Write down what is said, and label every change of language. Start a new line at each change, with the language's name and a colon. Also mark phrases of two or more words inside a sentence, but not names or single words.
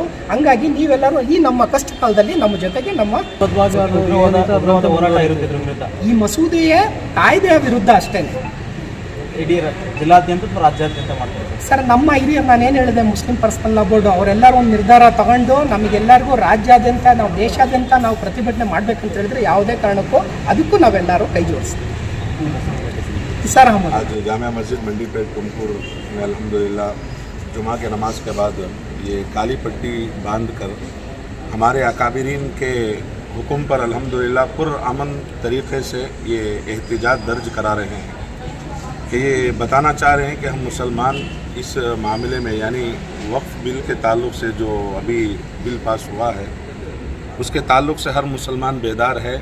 Kannada: ಹಂಗಾಗಿ ನೀವೆಲ್ಲರೂ ಈ ನಮ್ಮ ಕಷ್ಟ ಕಾಲದಲ್ಲಿ ನಮ್ಮ ಜೊತೆಗೆ ಈ ಮಸೂದೆಯ ಕಾಯ್ದೆಯ ವಿರುದ್ಧ ಅಷ್ಟೇ. ಇಡೀ ಜಿಲ್ಲಾದ್ಯಂತ ರಾಜ್ಯಾದ್ಯಂತ ಮಾಡ್ತಾರೆ ಸರ್. ನಮ್ಮ ಹಿರಿಯರು, ನಾನೇನು ಹೇಳಿದೆ, ಮುಸ್ಲಿಂ ಪರ್ಸನಲ್ ಲಾ ಬೋರ್ಡು ಅವರೆಲ್ಲರೂ ಒಂದು ನಿರ್ಧಾರ ತಗೊಂಡು ನಮಗೆಲ್ಲರಿಗೂ ರಾಜ್ಯಾದ್ಯಂತ, ನಾವು ದೇಶಾದ್ಯಂತ ನಾವು ಪ್ರತಿಭಟನೆ ಮಾಡಬೇಕಂತ ಹೇಳಿದ್ರೆ ಯಾವುದೇ ಕಾರಣಕ್ಕೂ ಅದಕ್ಕೂ ನಾವೆಲ್ಲರೂ ಕೈ ಜೋಡಿಸ್ತೀವಿ.
Urdu: سر ہم آج جامعہ مسجد منڈی پیٹ تمکور میں الحمدللہ جمعہ کے نماز کے بعد یہ کالی پٹی باندھ کر ہمارے اکابرین کے حکم پر الحمدللہ پرامن طریقے سے یہ احتجاج درج کرا رہے ہیں کہ یہ بتانا چاہ رہے ہیں کہ ہم مسلمان اس معاملے میں یعنی وقف بل کے تعلق سے جو ابھی بل پاس ہوا ہے اس کے تعلق سے ہر مسلمان بیدار ہے.